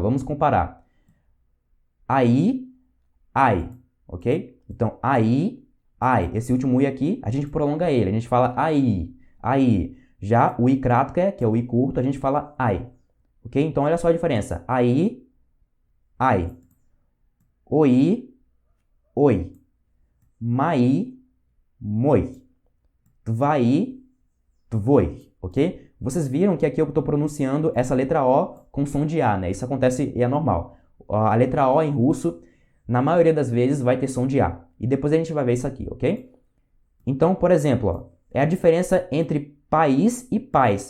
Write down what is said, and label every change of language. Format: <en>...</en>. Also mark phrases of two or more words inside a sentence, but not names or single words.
<pt>Vamos comparar. Aí, ai, ok? Então, aí, ai. Esse último I aqui, a gente prolonga ele, a gente fala aí, aí. Já o</pt> <ru>I краткая,</ru> <pt>que é o I curto, a gente fala ai, ok? Então, olha só a diferença. Aí, ai. Oi, oi.</pt> <ru>Mai, moi. Твои, твой,</ru> <pt>ok? Vocês viram que aqui eu estou pronunciando essa letra O com som de A, né? Isso acontece e é normal. A letra O em russo, na maioria das vezes, vai ter som de A. E depois a gente vai ver isso aqui, ok? Então, por exemplo, ó, é a diferença entre país e pais.</pt>